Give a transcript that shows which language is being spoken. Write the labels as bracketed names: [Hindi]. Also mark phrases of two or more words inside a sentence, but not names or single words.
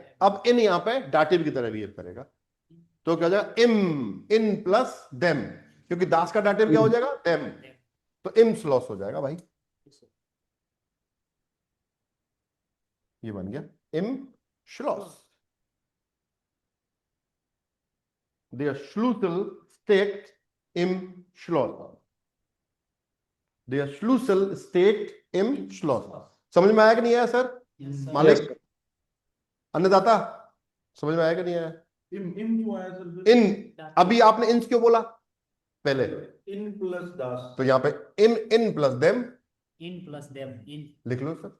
[Hindi] अब इन यहां पे डाटिव की तरह बिहेव करेगा, तो क्या हो जाएगा? इम, इन प्लस देम, क्योंकि दास का डाटिव क्या हो जाएगा? देम, तो [German] im Schloss [Hindi] हो जाएगा भाई, ये बन गया [German] im Schloss. Der Schlüssel steckt im Schloss. Der Schlüssel steckt im Schloss. [Hindi] समझ में आया कि नहीं आया सर? Yes, मालिक, sir. अन्नदाता, समझ में आया कि नहीं आया? इन क्यों आया सर? इन, अभी आपने इंस क्यों बोला पहले? इन प्लस दास, तो यहाँ पे इन प्लस देम इन प्लस देम, इन लिख लो सर,